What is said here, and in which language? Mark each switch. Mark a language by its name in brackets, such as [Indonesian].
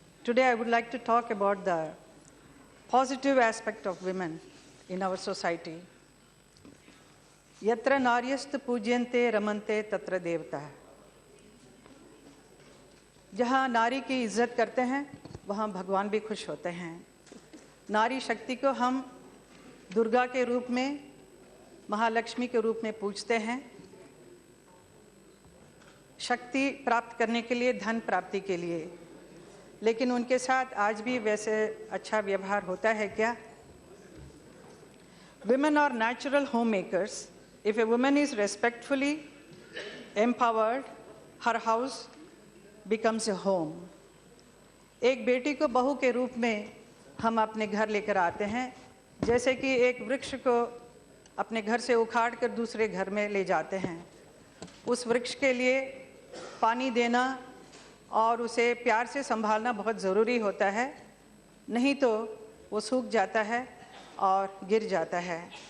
[English] Today I would like to talk about the positive aspect of women in our society. [Sanskrit] Yatra naryast पूज्यन्ते रमन्ते तत्र देवता. [Hindi] जहाँ नारी की इज्जत करते हैं वहाँ भगवान भी खुश होते हैं. नारी शक्ति को हम दुर्गा के रूप में, महालक्ष्मी के रूप में पूजते हैं. शक्ति प्राप्त करने के लिए, धन प्राप्ति के लिए. लेकिन उनके साथ आज भी वैसे अच्छा व्यवहार होता है क्या? [English] Women are natural homemakers. If a woman is respectfully empowered, her house becomes a home. [Hindi] एक बेटी को बहू के रूप में हम अपने घर लेकर आते हैं, जैसे कि एक वृक्ष को अपने घर से उखाड़ कर दूसरे घर में ले जाते हैं. उस वृक्ष के लिए पानी देना और उसे प्यार से संभालना बहुत ज़रूरी होता है, नहीं तो वो सूख जाता है और गिर जाता है.